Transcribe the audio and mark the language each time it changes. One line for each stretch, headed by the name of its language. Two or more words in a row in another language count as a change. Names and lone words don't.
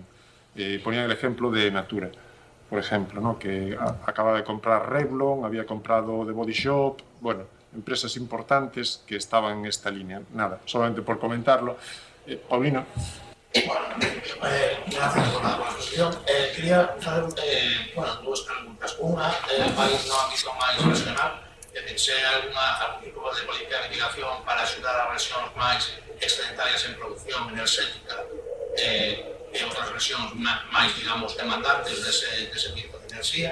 Spanish: Ponían el ejemplo de Natura, por ejemplo, ¿no? Que acaba de comprar Revlon, había comprado The Body Shop, bueno, empresas importantes que estaban en esta línea. Nada, solamente por comentarlo. Paulino. Bueno, gracias por la cuestión.
Galician: Quería fazer dúas preguntas. Unha, máis no ámbito máis nacional, se hai algún tipo de política de mitigación para axudar a versións máis excedentarias en produción enerxética e outras versións máis, digamos, demandantes dese tipo de enerxía.